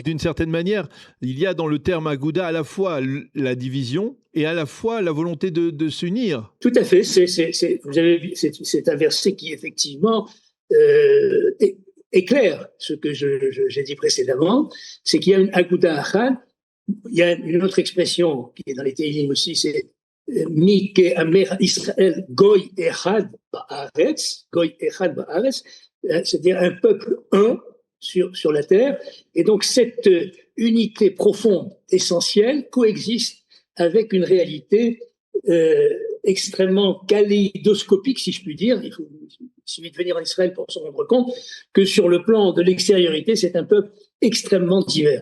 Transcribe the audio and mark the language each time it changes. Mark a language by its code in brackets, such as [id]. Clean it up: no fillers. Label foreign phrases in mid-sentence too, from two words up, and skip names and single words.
[fr] D'une certaine manière, il y a dans le terme aguda à la fois la division et à la fois la volonté de s'unir. Tout à fait. Vous avez vu, c'est un verset qui effectivement éclaire ce que j'ai dit précédemment. C'est qu'il y a une [he] אגודה אחת. [fr] Il y a une autre expression qui est dans les Tehillim aussi, c'est [he] מי כעמך ישראל גוי אחד בארץ, גוי אחד בארץ, [fr] c'est-à-dire un peuple un sur la terre. Et donc cette unité profonde, essentielle, coexiste avec une réalité extrêmement kaléidoscopique, si je puis dire. Il suffit de venir en Israël pour se rendre compte que sur le plan de l'extériorité, c'est un peuple extrêmement divers.